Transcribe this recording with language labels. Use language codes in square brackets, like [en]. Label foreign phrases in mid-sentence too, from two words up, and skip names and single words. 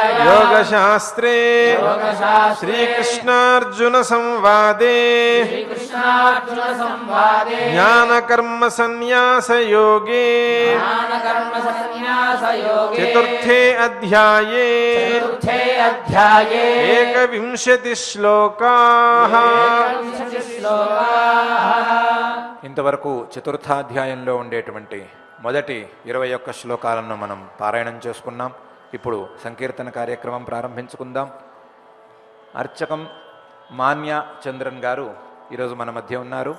[sa] योगशास्त्रे श्रीकृष्णार्जुन संवादे ज्ञानकर्म संन्यास योगे चतुर्थे अध्याये एकविंशति श्लोकाः। [te] ఇంతవరకు చతుర్థాధ్యాయంలో ఉండేటువంటి మొదటి 21 శ్లోకాలను మనం పారాయణం చేసుకున్నాం. ఇప్పుడు సంకీర్తన కార్యక్రమం ప్రారంభించుకుందాం. అర్చకం మాన్య చంద్రన్ గారు ఈరోజు మన మధ్య ఉన్నారు.